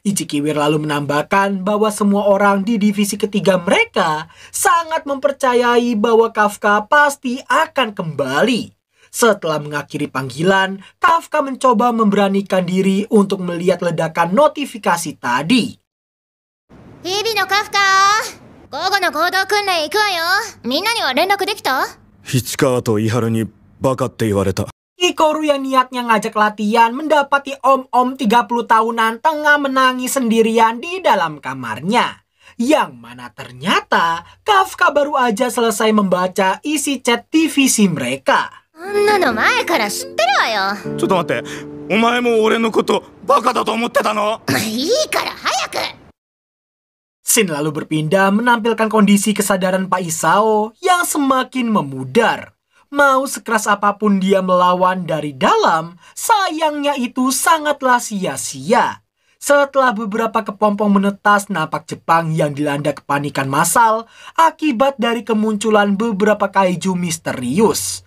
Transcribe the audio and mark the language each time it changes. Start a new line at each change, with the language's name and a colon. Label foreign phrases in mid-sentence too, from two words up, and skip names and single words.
Indonesian: Ichikiwir lalu menambahkan bahwa semua orang di divisi ketiga mereka sangat mempercayai bahwa Kafka pasti akan kembali. Setelah mengakhiri panggilan, Kafka mencoba memberanikan diri untuk melihat ledakan notifikasi tadi.
Japanese: 日々のカフカ、午後の行動訓練行くわよ。みんなには連絡できた？市川と伊原にバカって言われた。
Indonesian: Kikoru yang niatnya ngajak latihan mendapati om-om 30 tahunan tengah menangis sendirian di dalam kamarnya. Yang mana ternyata Kafka baru aja selesai membaca isi chat divisi mereka.
Japanese: そんなの前から知ってるわよ。ちょっと待って、お前も俺のことバカだと思ってたの？いいから早く。
Indonesian: Shin lalu berpindah menampilkan kondisi kesadaran Pak Isao yang semakin memudar. Mau sekeras apapun dia melawan dari dalam, sayangnya itu sangatlah sia-sia. Setelah beberapa kepompong menetas napak Jepang yang dilanda kepanikan massal akibat dari kemunculan beberapa kaiju misterius.